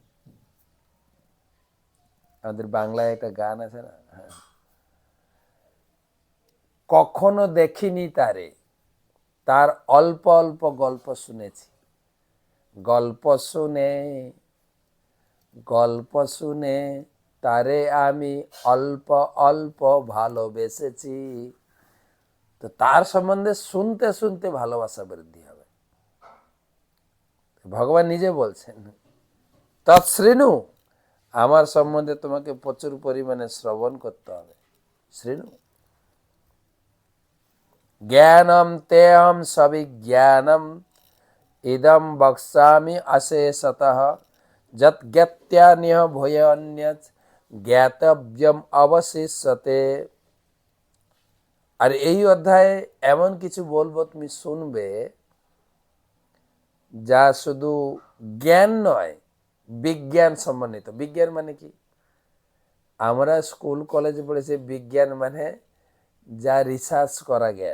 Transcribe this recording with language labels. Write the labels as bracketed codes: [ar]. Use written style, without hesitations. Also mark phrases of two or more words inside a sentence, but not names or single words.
[bn] আমাদের বাংলায় একটা গান আছে না, কখনো দেখিনি তারে, তার অল্প অল্প গল্প শুনেছি, গল্প শুনে গল্প শুনে তারে আমি অল্প অল্প ভালোবেসেছি। তো তার সম্বন্ধে শুনতে শুনতে ভালোবাসা বৃদ্ধি হবে। ভগবান নিজে বলছেন তৎশ্রেণু, আমার সম্বন্ধে তোমাকে প্রচুর পরিমাণে শ্রবণ করতে হবে। [sa] শ্রেণু জ্ঞানম তেহম সবিজ্ঞানম ইদম বক্সামি অশেষতঃ যৎ জ্ঞাত্যানিহ ভূয়ন্যৎ জ্ঞাতব্যম অবশিষ্যতে। [bn] আর এই অধ্যায়ে এমন কিছু বলবো তুমি শুনবে, যা শুধু জ্ঞান নয়, বিজ্ঞান সম্বন্ধিত। বিজ্ঞান মানে কি? আমরা স্কুল কলেজে পড়েছি বিজ্ঞান মানে যা রিসার্চ করা জ্ঞান।